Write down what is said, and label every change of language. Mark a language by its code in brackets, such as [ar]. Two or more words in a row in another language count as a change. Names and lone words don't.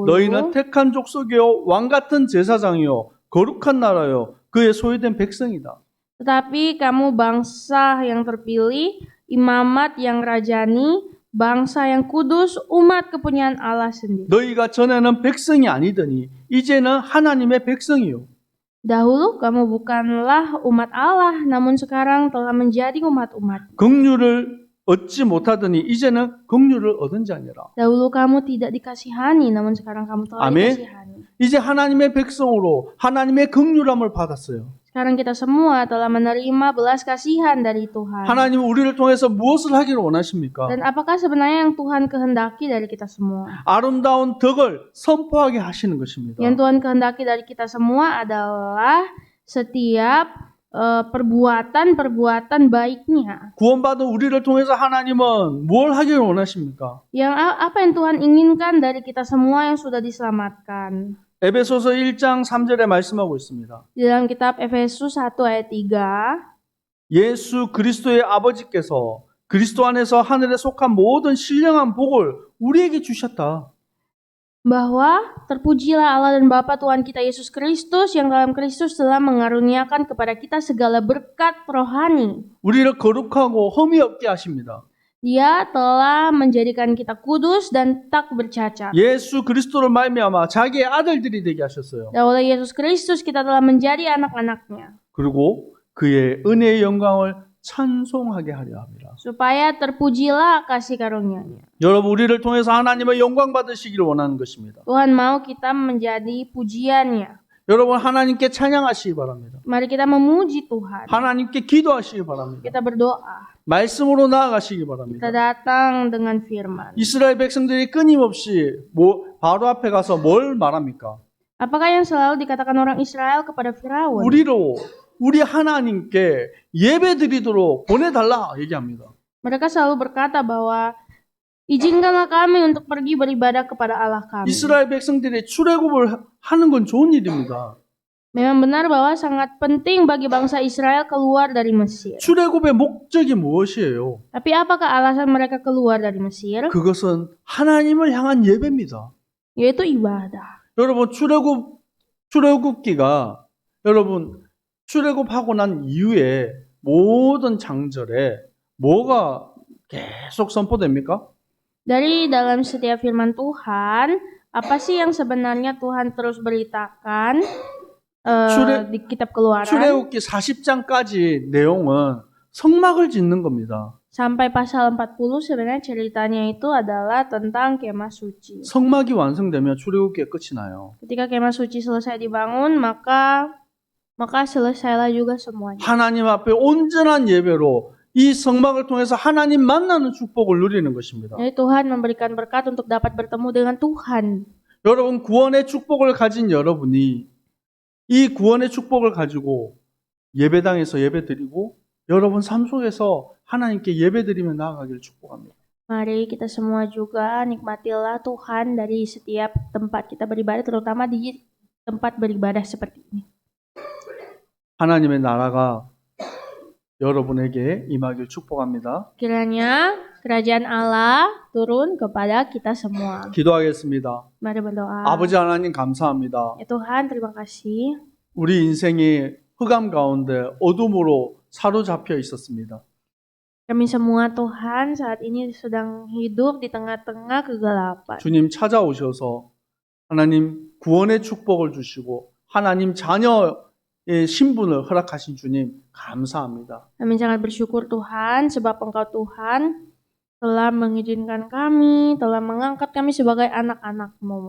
[ko] 너희는 택한 족속이요 왕 같은 제사장이요 거룩한 나라요 그의 소유된 백성이다. [id] Tetapi kamu bangsa yang terpilih, imamat yang rajani, bangsa yang kudus, umat kepunyaan Allah sendiri. [ko] 너희가 전에는 백성이 아니더니 이제는 하나님의 백성이요. [id] Dahulu kamu bukanlah umat Allah, namun sekarang telah menjadi umat-umat. [ko] 긍휼을 얻지 못하더니 이제는 긍휼을 얻은 자니라. [id] Dahulu kamu tidak dikasihani, namun sekarang kamu telah Amin. dikasihani. [ko] 이제 하나님의 백성으로 하나님의 긍휼함을 받았어요. [id] Sekarang kita semua telah menerima belas kasihan dari Tuhan. [ko] 하나님은 우리를 통해서 무엇을 하기를 원하십니까? [id] Dan apakah sebenarnya yang Tuhan kehendaki dari kita semua? [ko] 아름다운 덕을 선포하게 하시는 것입니다. [id] Yang Tuhan kehendaki dari kita semua adalah setiap perbuatan-perbuatan baiknya. [ko] 구원받은 우리를 통해서 하나님은 뭘 하기를 원하십니까? [id] Apa yang Tuhan inginkan dari kita semua yang sudah diselamatkan? [ko] 에베소서 1장 3절에 말씀하고 있습니다. [id] Di dalam kitab Efesus 1 ayat 3, [ko] 예수 그리스도의 아버지께서 그리스도 안에서 하늘에 속한 모든 신령한 복을 우리에게 주셨다. [id] bahwa terpujilah Allah dan Bapa Tuhan kita Yesus Kristus yang dalam Kristus telah mengaruniakan kepada kita segala berkat rohani. [ko] 우리를 거룩하고 흠이 없게 하십니다. [id] Dia telah menjadikan kita kudus dan tak bercacat. [ko] 예수 그리스도를 말미암아 자기의 아들들이 되게 하셨어요. [id] Dan oleh Yesus Kristus kita telah menjadi anak-anaknya. [ko] 그리고 그의 은혜의 영광을 찬송하게 하려 합니다. [id] Supaya terpujilah kasih karunia-Nya. [ko] 여러분 우리를 통해서 하나님의 영광 받으시기를 원하는 것입니다. [id] Tuhan mau kita menjadi pujiannya. [ko] 여러분 하나님께 찬양하시기 바랍니다. [id] Mari kita memuji Tuhan. [ko] 하나님께 기도하시기 바랍니다. [id] Kita berdoa. [ko] 말씀으로 나아가시기 바랍니다. [id] Kita datang dengan firman. [ko] 이스라엘 백성들이 끊임없이 바로 앞에 가서 뭘 말합니까? [id] Apakah yang selalu dikatakan orang Israel kepada Firaun? [ko] 우리 하나님께 예배드리도록 보내달라 얘기합니다. [id] Mereka selalu berkata bahwa izinkanlah kami untuk pergi beribadah kepada Allah kami. [ko] 이스라엘 백성들이 출애굽을 하는 건 좋은 일입니다. [id] Memang benar bahwa sangat penting bagi bangsa Israel keluar dari Mesir. [ko] 출애굽의 목적이 무엇이에요? [id] Tapi apakah alasan mereka keluar dari Mesir? [ko] 그것은 하나님을 향한 예배입니다. [id] Yaitu ibadah. [ko] 여러분 출애굽기가 여러분 출애굽하고 난 이후에 모든 장절에 뭐가 계속 선포됩니까? [id] Dari dalam setiap firman Tuhan, apa sih yang sebenarnya Tuhan terus beritakan di kitab Keluaran? [ko] 출애굽기 40장까지 내용은 성막을 짓는 겁니다. [id] Sampai pasal 40 sebenarnya ceritanya itu adalah tentang kemah suci. [ko] 성막이 완성되면 출애굽기가 끝이 나요. [id] Ketika kemah suci selesai dibangun, maka selesailah juga semuanya. [ko] 하나님 앞에 온전한 예배로 이 성막을 통해서 하나님 만나는 축복을 누리는 것입니다. [id] Jadi Tuhan memberikan berkat untuk dapat bertemu dengan Tuhan. [ko] 여러분 구원의 축복을 가진 여러분이 이 구원의 축복을 가지고 예배당에서 예배드리고 여러분 삶 속에서 하나님께 예배드리며 나아가기를 축복합니다. [id] Mari kita semua juga nikmatilah Tuhan dari setiap tempat kita beribadah, terutama di tempat beribadah seperti ini. [ko] 하나님의 나라가 여러분에게 임하길 축복합니다. [id] Kiranya kerajaan Allah turun kepada kita semua. [ko] 기도하겠습니다. [id] Mari berdoa. [ko] 아버지 하나님 감사합니다. [id] Ya Tuhan, terima kasih. [ko] 우리 인생이 흑암 가운데 어둠으로 사로잡혀 있었습니다. [id] Kami semua Tuhan saat ini sedang hidup di tengah-tengah kegelapan. [ko] 주님 찾아오셔서 하나님 구원의 축복을 주시고 하나님 자녀의 신분을 허락하신 주님 감사합니다. [id] Kami sangat bersyukur Tuhan sebab Engkau Tuhan telah mengizinkan kami, telah mengangkat kami sebagai anak-anak-Mu.